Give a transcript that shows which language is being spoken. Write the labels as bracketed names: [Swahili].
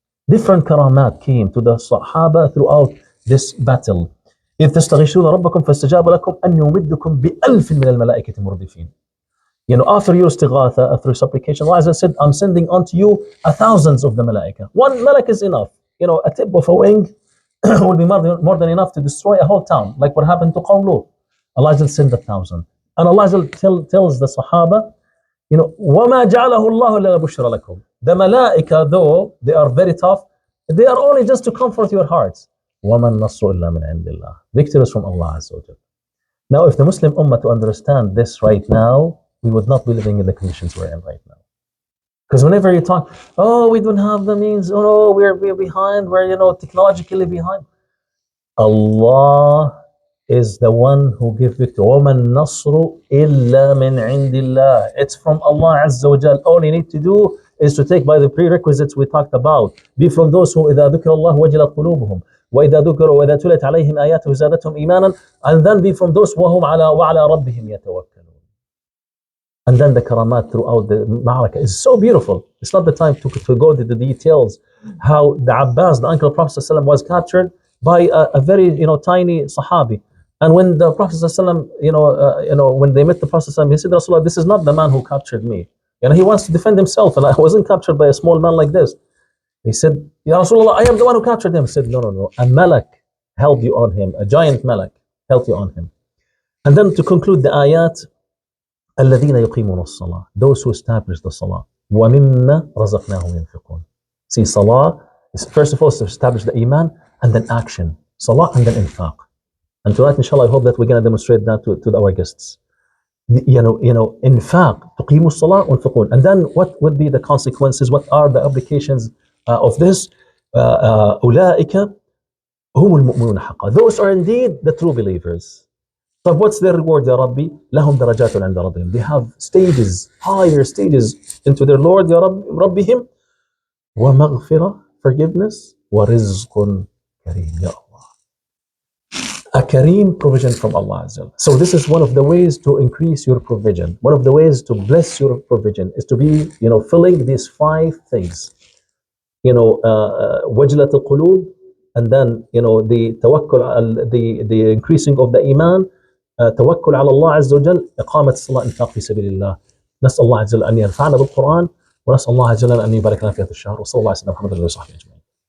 [English] Different karamat came to the Sahaba throughout this battle. [Arabic] إذ تستغيثون ربكم فاستجاب لكم أن يمدكم بألف من الملائكة مردفين. [English] After your istighatha, after supplication, Allah said, I'm sending unto you thousands of the malaika. One malak is enough. A tip of a wing will be more than enough to destroy a whole town, like what happened to Qawm Lut. Allah will send 1,000. And Allah tells the Sahaba, [Arabic] وَمَا جَعَلَهُ اللَّهُ إِلَّا بُشْرَى لَكُمْ. [English] The malaika, though they are very tough, they are only just to comfort your hearts. [Arabic] وَمَا النَّصْرُ إِلَّا مِنْ عِنْدِ اللَّهِ. [English] Victory is from Allah Azza wa Jalla. Now, if the Muslim Ummah to understand this right now, we would not be living in the conditions we're in right now. Because whenever you talk, we don't have the means, we're behind, we're technologically behind. Allah is the one who gives victory. [Arabic] وَمَا النَّصْرُ إِلَّا مِنْ عِنْدِ اللَّهِ. [English] It's from Allah Azza wa Jal. All you need to do is to take by the prerequisites we talked about. Be from those who [Arabic] إِذَا ذُكِرَ اللَّهُ وَجِلَتْ قُلُوبُهُم وإذا تُلِيَتْ عَلَيْهِمْ آيَاتُهُ زَادَتْهُمْ إِيمَانًا, [English] and then be from those [Arabic] وَهُمْ وَعَلَى رَبِّهِمْ يَتَوَكَّلُونَ. [English] And then the karamat throughout the ma'araka is so beautiful. It's not the time to go into the details. How the Abbas, the uncle of Prophet ﷺ, was captured by a very tiny Sahabi. And when the Prophet ﷺ, when they met the Prophet ﷺ, he said, Rasulullah, this is not the man who captured me. He wants to defend himself, and I wasn't captured by a small man like this. He said, Ya Rasulullah, I am the one who captured him. He said, no. A malak held you on him. A giant malak held you on him. And then to conclude the ayat, [Arabic] الذين يقيمون الصلاة, [English] those who establish the salah. [Arabic] وَمِمَّا رَزَقْنَاهُمْ ينفقون. [English] See, salah is first of all to establish the iman, and then action. Salah and then infaq. And tonight, inshallah, I hope that we're going to demonstrate that to our guests. [Arabic] Infaq, تقيموا الصلاة وانفقون. [English] And then what would be the consequences? What are the applications of this? [Arabic] أولئك هم المؤمنون حقا. [English] Those are indeed the true believers. So what's their reward, Ya Rabbi? [Arabic] لهم درجات عند ربهم. [English] They have stages, higher stages into their Lord, Ya Rabbihim. [Arabic] ومغفرة, [English] forgiveness. [Arabic] ورزق كريم, Ya Allah. [English] A kareem, provision from Allah Azza. So this is one of the ways to increase your provision. One of the ways to bless your provision is to be, filling these 5 things. [Arabic] وجلة القلوب, [English] and then, the tawakkul, the increasing of the iman, [Arabic] توكل على الله عز وجل, إقامة الصلاة، إنفاق في سبيل الله. نسأل الله عز وجل أن ينفعنا بالقرآن ونسال الله جل وعلا ان يبارك لنا في هذا الشهر، وصلى الله على سيدنا محمد وعلى اله وصحبه اجمعين.